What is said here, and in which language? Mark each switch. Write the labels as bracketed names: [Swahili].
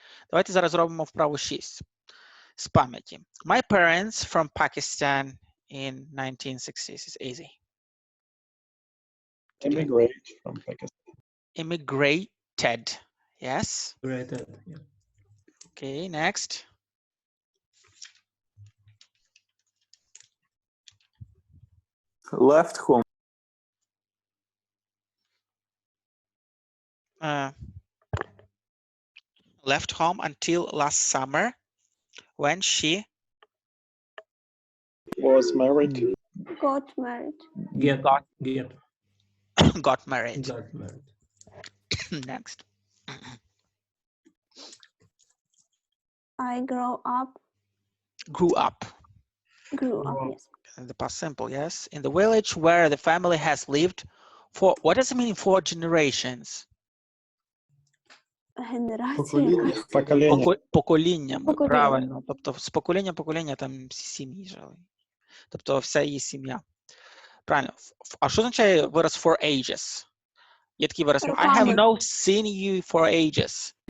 [Ukrainian] Давайте зараз зробимо вправу 6 з пам'яті. [English] My parents from Pakistan in 1960s is easy. Immigrate from Pakistan. Immigrated. Yes. Immigrated. Yeah. Okay, next. Left home. Left home until last summer when she Was married. Got married. got married. Got married. Next. I grew up. Grew up. Grew up, yes. In the past simple, yes. In the village where the family has lived for, what does it mean, 4 generations? [Ukrainian] Генерація. Поколіннями, правильно. Тобто з покоління в покоління там всі сім'ї жили. Тобто вся її сім'я. Правильно. А що означає вираз for ages? Є такий вираз. [English] I have not seen you for ages.